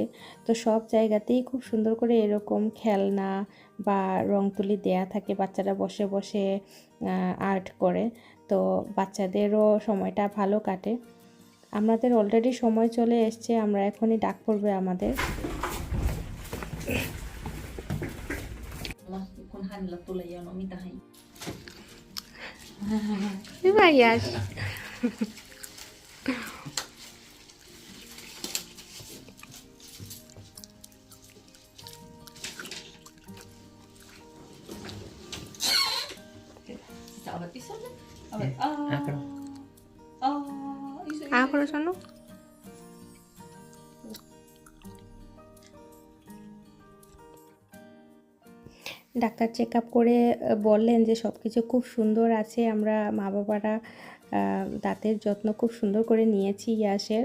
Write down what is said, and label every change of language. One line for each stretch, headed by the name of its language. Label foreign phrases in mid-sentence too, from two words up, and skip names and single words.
Bangla: তো সব জায়গাতেই খুব সুন্দর করে এরকম খেলনা বা রং তুলি দেয়া থাকে, বাচ্চারা বসে বসে আর্ট করে। তো বাচ্চাদেরও সময়টা ভালো কাটে। আমাদের অলরেডি সময় চলে এসছে, আমরা এখনই ডাক পড়বে আমাদের।
Finnish: kun hänellä tulee jono mitä hän Hyvä Yash. sä olet isolle olet iso
Bangla: আ করো শোনো। ডাক্তার
English: check up
Bangla: করে বললেন যে সব কিছু খুব সুন্দর আছে। আমরা মা বাবারা দাঁতের যত্ন খুব সুন্দর করে নিয়েছি ইয়াসের।